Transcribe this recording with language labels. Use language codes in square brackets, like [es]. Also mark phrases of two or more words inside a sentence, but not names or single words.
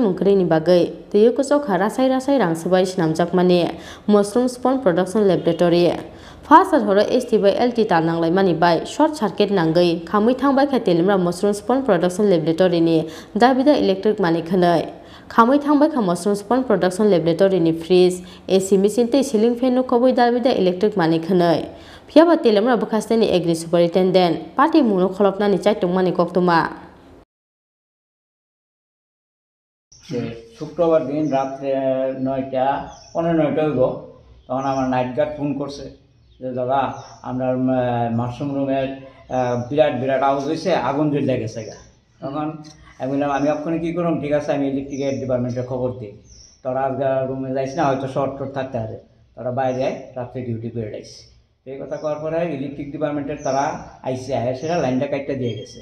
[trp] mungkri ni bagai teyo kusok rasai rangsabai snamjakmani Mashroom Spawn Production Laboratory Fasal horo STB LT tar nanglai mani bai [en] short circuit [trp] nangai Khamwi thangbai kha telemra Mashroom Spawn Production Laboratory ni dabida electric mani khanai Khamwi thangbai kha Mashroom Spawn Production Laboratory ni [en] fridge AC machine [trp] te [en] ceiling fan [trp] no khobui dabida electric mani khanai Phiaba telemra bukhasne ni [en] agri superintendent [trp] party muno kholopna ni chaitongmani koktoma [bn] শুক্রবার দিন রাত্রে 9টা 15টা হইব তখন আমার [en] night guard [bn] ফোন করছে যে দাদা আমরা [en] mushroom room [bn] বিরাট আওয়াজ হইছে আগুন জ্বলে গেছে তখন আমি বললাম আমি এক্ষুনি কি করব ঠিক আছে আমি [en] electric department [bn] খবর দিই তোরা রুমে যাইছ না হয়তো শর্ট থাকতে পারে তোরা বাইরে রাত্রে ডিউটি করে রাখছি এই কথা করার পরে [en] electric department [bn] তারা আইসে সেটা লাইনটা কাটতে দিয়ে গেছে